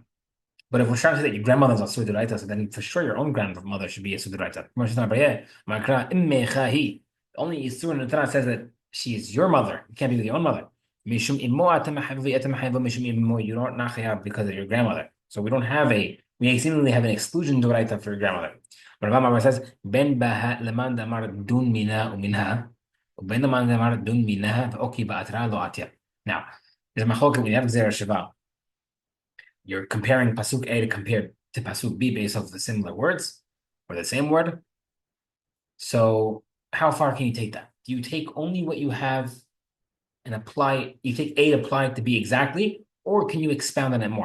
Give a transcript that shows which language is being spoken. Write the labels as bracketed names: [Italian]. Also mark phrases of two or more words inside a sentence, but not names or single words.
[English] But if we're trying to say that your grandmother's [Hebrew] אסור דאורייתא, [English] so then for sure your own grandmother should be [Hebrew] אסור דאורייתא. [English] The only isur in the Torah says that she is your mother. You can't be with your own mother. You don't not have because of your grandmother. So we seemingly have an exclusion d'oraita for your grandmother. But Rambam says, [Aramaic] בין בהא למאן דאמר דון מינה ומינה, בין למאן דאמר דון מינה ואוקי באתרא לא אתיא. [English] Now, there's a machlokes when you have [Hebrew] גזירה שוה. [English] You're comparing pasuk A to pasuk B based off the similar words or the same word. So how far can you take that? Do you take only what you have and apply, you take A to apply it to B exactly, or can you expound on it more?